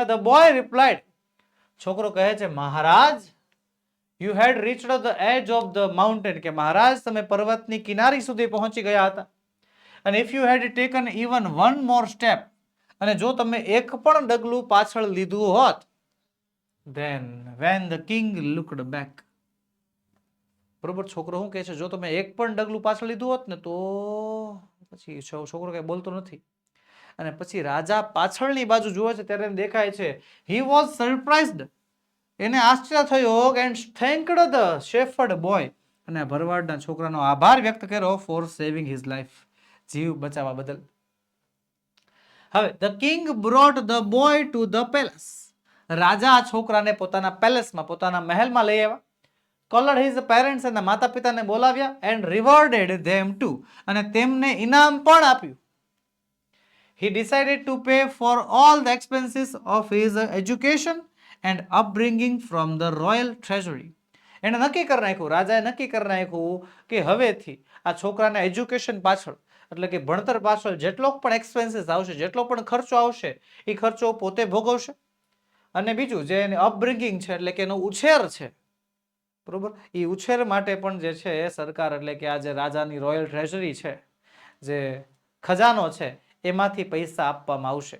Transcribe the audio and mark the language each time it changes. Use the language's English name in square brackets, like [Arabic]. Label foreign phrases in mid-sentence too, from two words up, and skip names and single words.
[English] the boy replied, [Gujarati] છોકરો કહે છે મહારાજ, [English] you had reached the edge of the mountain, [Gujarati] કે મહારાજ તમે પર્વતની કિનારી સુધી પહોંચી ગયા હતા. અને [English] if you had taken even one more step, [Gujarati] અને જો તમે એક પણ ડગલું પાછળ લીધું હોત, [English] then when the king looked back, [Gujarati] બરોબર, છોકરો શું કહે છે? જો તમે એક પણ ડગલું પાછળ લીધું હોત ને તો, પછી છોકરો કઈ બોલતો નથી. અને પછી રાજા પાછળની બાજુ જુએ છે ત્યારે દેખાય છે [English] he was surprised, [Gujarati] એને આશ્ચર્ય થયો, [English] and thanked the shepherd boy, [Gujarati] અને ભરવાડના છોકરાનો આભાર વ્યક્ત કર્યો [English] for saving his life, [Gujarati] જીવ બચાવવા બદલ. [English] હવે the king brought the boy to the palace, [Gujarati] રાજા આ છોકરાને પોતાના પેલેસમાં, પોતાના મહેલમાં લઈ આવ્યા. [English] called his parents, [Gujarati] એના માતા પિતાને બોલાવ્યા, [English] and rewarded them too, [Gujarati] અને તેમને ઇનામ પણ આપ્યું. [English] he decided to pay for all the expenses of his education and upbringing from the royal treasury. [Gujarati] એને નક્કી કરી નાખ્યું, રાજાએ નક્કી કરી નાખ્યું કે હવેથી આ છોકરાના એજ્યુકેશન પાછળ, એટલે કે ભણતર પાછળ જેટલો પણ એક્સપેન્સીસ આવશે, જેટલો પણ ખર્ચો આવશે, એ ખર્ચો પોતે ભોગવશે. અને બીજું જે એની અપબ્રિંગિંગ છે, એટલે કે એનો ઉછેર છે, બરોબર, એ ઉછેર માટે પણ જે છે સરકાર, એટલે કે આ જે રાજાની [English] royal treasury [Gujarati] છે, જે ખજાનો છે, એમાંથી પૈસા આપવામાં આવશે.